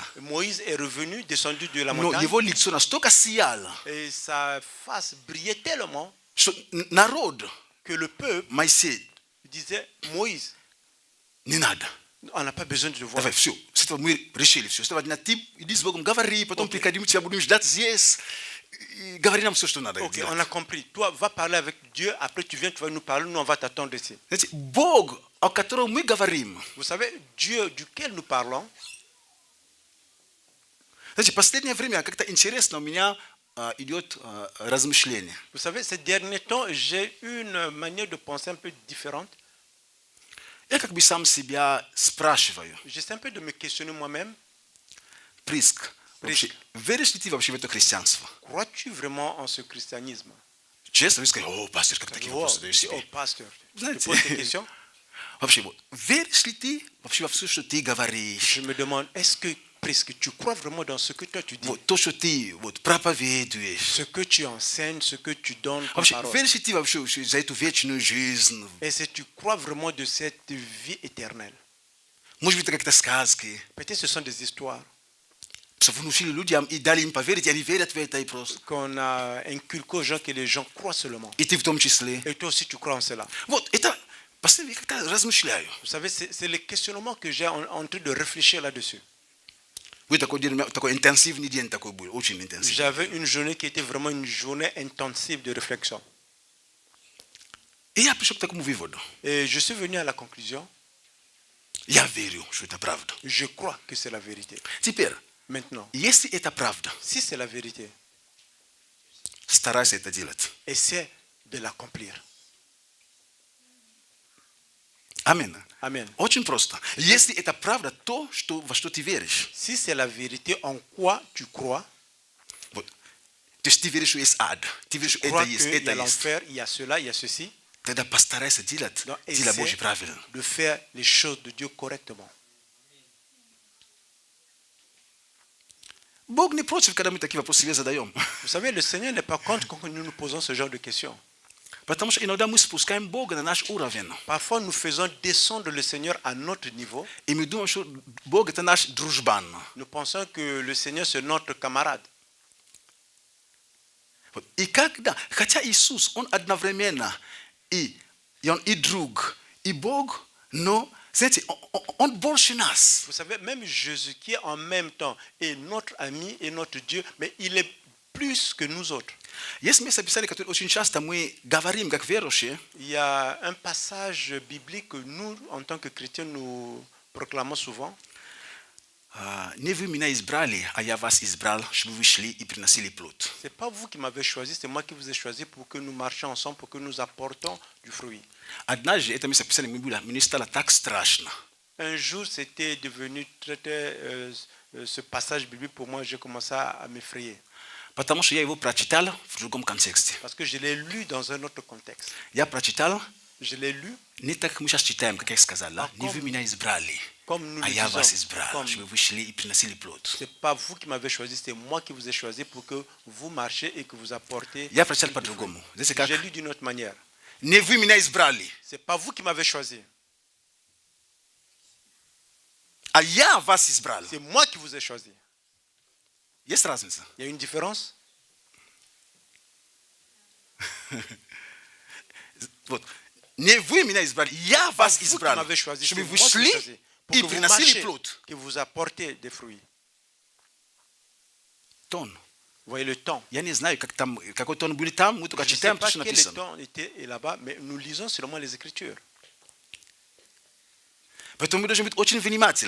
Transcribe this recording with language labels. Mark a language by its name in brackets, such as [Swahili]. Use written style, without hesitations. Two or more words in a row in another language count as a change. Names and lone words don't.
[French] Moïse est revenu, descendu de la [Russian] но [French] montagne, [Russian] его лицо настолько сияло, [French] et sa face brillait tellement [Russian] что народ, [French] que le peuple [Russian] Моисей, [French] disait, Moïse, [Russian] не надо. [French] On n'a pas besoin de le voir. [Russian] Давай, все. С этого мы решили все. С этого дня ты иди с Богом, говори, потом приходи, мы тебя будем ждать здесь. И говори нам все, что надо [French] Ok, [Russian] делать. [French] on a compris. Toi, va parler avec Dieu, après tu viens, tu vas nous parler, nous on va t'attendre ici. [Russian] Знаете, Бог, о котором мы говорим, [French] Vous savez, Dieu duquel nous parlons, [Russian] знаете, последнее время как-то интересно у меня идет размышление. [French] vous savez, ces derniers temps, j'ai une manière de penser un peu différente. [Russian] Я как бы сам себя спрашиваю, [French] J'essaie un peu de me questionner moi-même. [Russian] Приск, вообще, веришь ли ты вообще в это христианство? [French] Crois-tu vraiment en ce christianisme? [Russian] Честно, вы скажете, о, пастор, как такие [French] Oh, [Russian] вопросы задаешь [French] oh, [Russian] себе? [French] pasteur, tu [Russian] Знаете, [French] poses des questions. [Russian] вообще, вот, веришь ли ты вообще во все, что ты говоришь? [French] Je me demande, est-ce que presque tu crois vraiment dans ce que toi tu dis, [Russian] Вот, то, что ты вот, проповедуешь? [French] ce que tu enseignes, ce que tu donnes comme [Russian] Вообще, [French] parole? [Russian] веришь ли ты вообще за эту вечную жизнь? [French] Est-ce que tu crois vraiment de cette vie éternelle? [Russian] Может быть, это как-то сказки. [French] Peut-être ce sont des histoires [Russian] Что внушили людям и дали им поверить, и они верят в это и просто. [French] qu'on a inculquées aux gens que les gens croient seulement. [Russian] И ты в том числе. [French] Et toi aussi tu crois en cela. [Russian] Вот, это, постоянно я как-то размышляю. [French] Vous savez, c'est le questionnement que j'ai en train de réfléchir là-dessus. [Russian] Вы такой день, такой интенсивный день такой был, очень интенсивный. [French] J'avais une journée qui était vraiment une journée intensive de réflexion. [Russian] И я пришел к такому выводу. [French] Et je suis venu à la conclusion, [Russian] Я верю, что это правда. [French] je crois que c'est la vérité. [Russian] Теперь, [French] Maintenant, [Russian] если это правда, [French] si c'est la vérité, [Russian] старайся это делать. [French] essaie de l'accomplir. [Russian] Аминь. [French] Amen. [Russian] Очень просто. Если это правда, то, что, во что ты веришь. [French] Si c'est la vérité, en quoi tu crois? [Russian] Вот. То есть ты веришь, что есть ад. Ты веришь, что [French] Crois [Russian] это есть, [French] qu'il y [Russian] это [French] a [Russian] есть. [French] l'enfer, il y a cela, il y a ceci. [Russian] Тогда постарайся делать [French] Donc, [Russian] дела Божьи [French] essaie [Russian] правильно. [French] de faire les choses de Dieu correctement. [Russian] Бог не против, когда мы такие вопросы себе задаем. [French] Vous savez, le Seigneur n'est pas contre quand nous nous posons ce genre de questions. [Russian] Потому что иногда мы спускаем Бога на наш уровень. [French] Parfois, nous faisons descendre le Seigneur à notre niveau. [Russian] И мы думаем, что Бог это наш дружбан. [French] Nous pensons que le Seigneur, c'est notre camarade. [Russian] Вот. И когда, хотя Иисус, Он одновременно и Он и друг, и Бог, но, знаете, Он больше нас. [French] Vous savez, même Jésus qui est en même temps est notre ami et notre Dieu, mais il est plus que nous autres. [Russian] Есть место Писания, которое очень часто мы говорим, как верующие, [French] Il y a un passage biblique que nous, en tant que chrétiens, nous proclamons souvent. [Russian] не вы меня избрали, а я вас избрал, чтобы вы шли и приносили плод. [French] Ce n'est pas vous qui m'avez choisi, c'est moi qui vous ai choisi pour que nous marchions ensemble, pour que nous apportons du fruit. [Russian] Однажды это место Писания мне стало так страшно. [French] Un jour, c'était devenu ce passage biblique pour moi, j'ai commencé à m'effrayer. [Russian] Потому что я его прочитал в другом контексте. [French] Parce que je l'ai lu dans un autre contexte. [Russian] Я прочитал [French] Je l'ai lu [Russian] не так, как мы сейчас читаем, как я сказал, да? Не вы меня избрали, [French] comme nous [Russian] а [French] le [Russian] я вас [French] disons. [Russian] избрал, чтобы вы шли и приносили плод. [French] Ce n'est pas vous qui m'avez choisi, c'est moi qui vous ai choisi pour que vous marchiez et que vous apportez. [Russian] Я прочитал [French] du fruit. [Russian] по-другому. Знаете как? [French] J'ai lu d'une autre manière. [Russian] Не вы меня избрали, [French] Ce n'est pas vous qui m'avez choisi, [Russian] а я вас избрал. [French] c'est moi qui vous ai choisi. [Russian] Есть разница? [French] Il y a une différence? [Russian] Вот. Не вы меня избрали, я [French] Pas [Russian] вас [French] vous qui [Russian] избрал, [French] m'avez choisi, c'est [Russian] чтобы [French] moi [Russian] вы [French] qui vous ai [Russian] шли [French] choisi. Pour [Russian] и [French] que vous [Russian] приносили [French] marchiez, [Russian] плод. [French] que vous apportez des fruits. [Russian] Тон. [French] Vous voyez le temps. [Russian] Я не знаю, как там, какой тон был там, мы только [French] Je ne sais [Russian] читаем то, [French] pas [Russian] что [French] quel [Russian] написано. [French] temps était là-bas, mais nous lisons seulement les Écritures. [Russian] Поэтому мы должны быть очень внимательны.